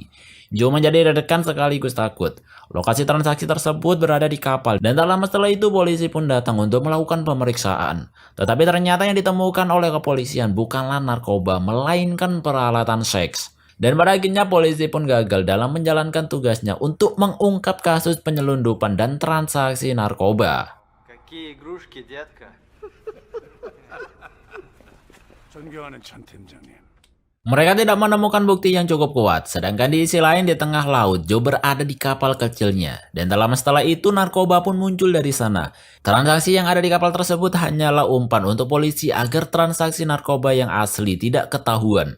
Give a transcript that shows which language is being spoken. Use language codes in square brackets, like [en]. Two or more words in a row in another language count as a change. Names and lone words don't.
[id] Joe menjadi deg-degan sekaligus takut. Lokasi transaksi tersebut berada di kapal dan tak lama setelah itu polisi pun datang untuk melakukan pemeriksaan. Tetapi ternyata yang ditemukan oleh kepolisian bukanlah narkoba melainkan peralatan seks. Dan pada akhirnya polisi pun gagal dalam menjalankan tugasnya untuk mengungkap kasus penyelundupan dan transaksi narkoba. [ru] Какие игрушки, детка? [ko] 존경하는 전 팀장님. [id] Mereka tidak menemukan bukti yang cukup kuat, sedangkan di sisi lain di tengah laut, Joe berada di kapal kecilnya. Dan tak lama setelah itu narkoba pun muncul dari sana. Transaksi yang ada di kapal tersebut hanyalah umpan untuk polisi agar transaksi narkoba yang asli tidak ketahuan.